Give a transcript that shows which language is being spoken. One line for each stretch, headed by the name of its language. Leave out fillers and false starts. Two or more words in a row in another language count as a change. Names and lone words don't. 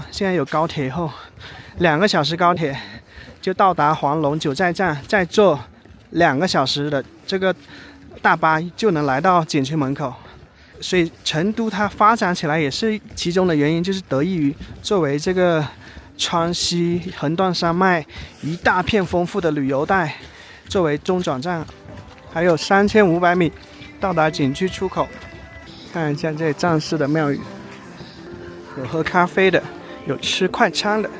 Chinese: 現在有高鐵以後，2個小時高鐵就到達黃龍九寨站，再坐2個小時的這個大巴就能來到景區門口。所以成都它發展起來也是其中的原因，就是得益於作為這個川西橫斷山脈一大片豐富的旅遊帶作為中轉站，還有3500米到達景區出口。看一下這裡藏式的廟宇，有喝咖啡的，有吃快餐的。